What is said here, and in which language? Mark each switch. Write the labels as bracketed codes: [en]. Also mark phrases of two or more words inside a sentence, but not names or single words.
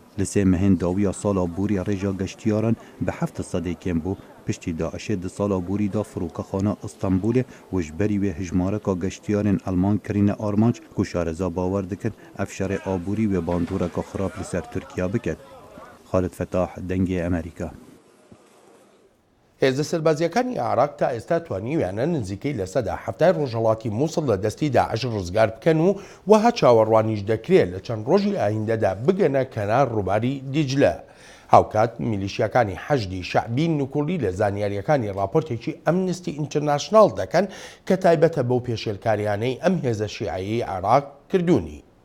[ku] Li sê mehên dawiya sala borîya rêja geştiyaran bi 7 sedê kêm bû. Piştî Daişê di sala borî da firokexana Istanbulê û ji berî wê hejmareka geştiyarên Alman kirîne armanc ku şareza bawer dikin ev şerê aborî wê bandoreka xirab li ser Tirkiya biket. Xalid Fetah, Dengê Amerîka. [ckb] هێزە سەربازیەکانی عێراق تا ئێستا توانیویانە نزیکەی لە سەدا هەفتای ڕۆژهەڵاتی مووسڵ لە دەستی داعش ڕزگار بکەن و وەها چاوەڕوانیش دەکرێت لە چەند ڕۆژی ئایندەدا بگەنە کەنار ڕووباری دیجلە. هاوکات میلیشیەکانی حەشدی شەعبی نوکوڵی لە زانیاریەکانی راپۆرتێکی ئەمنستی ئینتەرناشناڵ دەکەن کە تایبەتە بەو پێشێلکاریانەی ئەم هێزە شیعەیەی عێراق کردوونی.